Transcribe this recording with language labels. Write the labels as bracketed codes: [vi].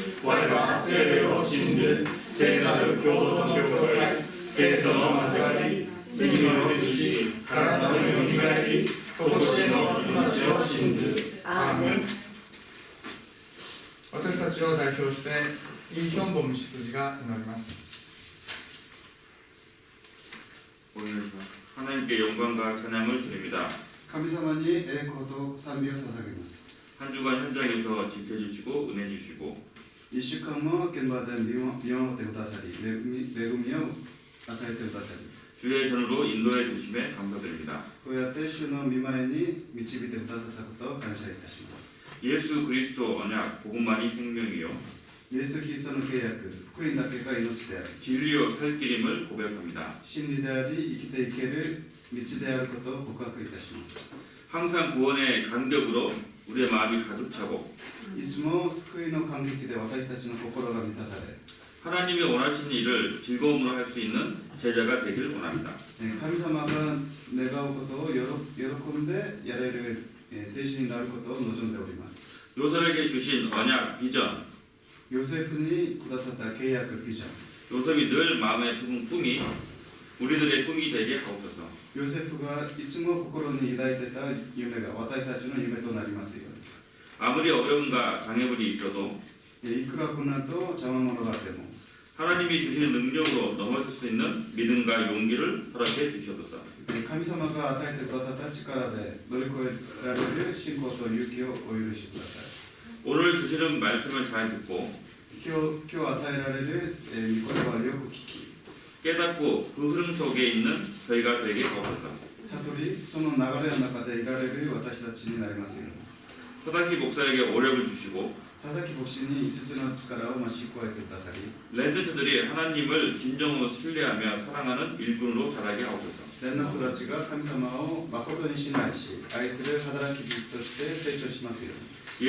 [ja] 我は聖霊を信ず、聖なる共同の教会、聖との交わり、罪の許し、体のよみがえり、とこしえの命を信ず。アーメン。私たちを代表して、イ・ヒョンボム執事が祈ります。お願いします。 [ko] 하나님께 영광과 찬양을 드립니다. [ja] 神様に栄光と賛美を捧げます。 [ko] 한 주간 현장에서 지켜주시고 은혜 주시고 [ja] 2週間も現場で見守ってくださり、恵みを与えてくださり、 [ko] 주의 전으로 인도해 주심에 감사드립니다. [ja] こうやって主の御前に導いてくださったことを感謝いたします。 [ko] 예수 그리스도 언약 복음만이 생명이요 [ja] イエス・キリストの契約、福音だけが命であり、 [ko] 진리요 살 길임을 고백합니다. [ja] 真理であり、生きていける道であることを告白いたします。 [ko] 항상 구원의 감격으로 우리의 마음이 가득 차고 [ja] いつも救いの感激で私たちの心が満たされ、 [ko] 하나님이 원하시는 일을 즐거움으로 할 수 있는 제자가 되길 원합니다. [ja] 神様が願うことを喜んでやれる弟子になることを望んでおります。 [ko] 요셉에게 주신 언약 비전, [ja] ヨセフにくださった契約ビジョン、 [ko] 요셉이 늘 마음에 품은 꿈이 우리들의 꿈이 되게 하옵소서. [ja] ヨセフがいつも心に抱いてた夢が私たちの夢となりますように。 [ko] 아무리 어려움과 장애물이 있어도 [ja] いくら困難と邪魔者があっても、 [ko] 하나님이 주시는 능력으로 넘어설 수 있는 믿음과 용기를 허락해 주시옵소서. [ja] 神様が与えてくださった力で乗り越えられる信仰と勇気をお許しください。 [ko] 오늘 주시는 말씀을 잘 듣고 [ja] 今日与えられる御言葉をよく聞き、 [ko] 깨닫고 그 흐름 속에 있는 저희가 되게 하옵소서. [ja] 悟り、その流れの中でいられる私たちになりますように。 [ko] 서다키 목사에게 오력을 주시고 [ja] 佐々木牧師に5つの力を増し加えてくださり、 [ko] 랜드트들이 하나님을 진정으로 신뢰하며 사랑하는 일꾼으로 자라게 하옵소서. [ja] 連の人たちが神様を誠に信頼し、愛する働き人として成長しますように。